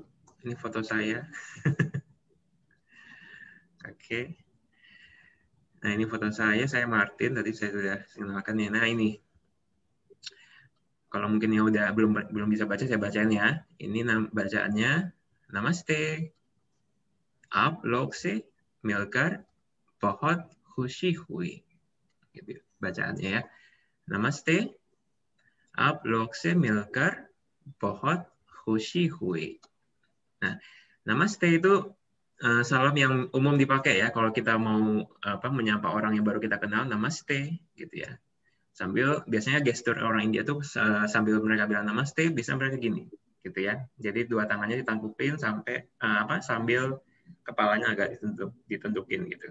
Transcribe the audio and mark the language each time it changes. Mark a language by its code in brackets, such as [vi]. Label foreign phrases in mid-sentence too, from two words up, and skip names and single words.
[id] Ini foto saya. Oke. Nah, ini foto saya Martin. Tadi saya sudah kenalkan ya. Nah, ini. Kalau mungkin yang udah belum bisa baca, saya bacain ya. Ini bacaannya Namaste. [hi] आप लोग से मिलकर बहुत ख़ुशी हुई. [id] Gitu bacaannya ya. Namaste. [hi] आप लोग से मिलकर बहुत ख़ुशी हुई. [id] Nah, namaste itu salam yang umum dipakai ya kalau kita mau menyapa orang yang baru kita kenal, namaste gitu ya. Biasanya gestur orang India tuh sambil mereka bilang namaste bisa mereka gini gitu ya. Jadi dua tangannya ditangkupin sampai sambil kepalanya agak ditundukin gitu.